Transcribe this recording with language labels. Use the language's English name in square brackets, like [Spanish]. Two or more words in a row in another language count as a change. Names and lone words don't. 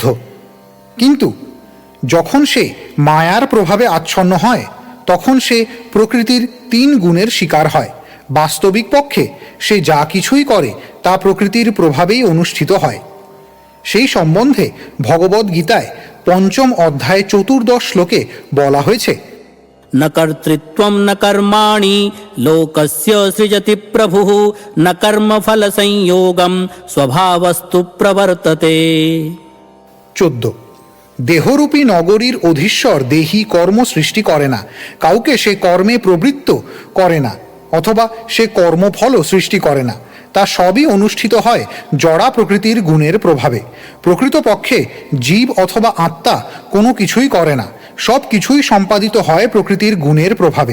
[Bangla] কিন্তু যখন সে মায়ার প্রভাবে আচ্ছন্ন হয়, তখন সে প্রকৃতির 3 গুণের শিকার হয়। বাস্তবিক পক্ষে সে যা কিছুই করে তা প্রকৃতির প্রভাবেই অনুষ্ঠিত হয়। সেই সম্বন্ধে ভগবদ্গীতায় 5ম অধ্যায় 14 শ্লোকে বলা হয়েছে, [Sanskrit] न कर्तृत्वं न कर्माणि लोकस्य सृजति प्रभुः न कर्मफलसंयोगं स्वभावस्तु प्रवर्तते। [Bangla] 14। দেহরূপী নগরীর অধীশ্বর দেহি কর্ম সৃষ্টি করে না, কাউকে সে কর্মে প্রবৃত্ত করে না, অথবা সে কর্মফলও সৃষ্টি করে না। তা সবই অনুষ্ঠিত হয় জড়া প্রকৃতির গুণের প্রভাবে। প্রকৃতপক্ষে জীব অথবা আত্মা কোনো কিছুই করে না, সব কিছুই সম্পাদিত হয় প্রকৃতির গুণের প্রভাবে।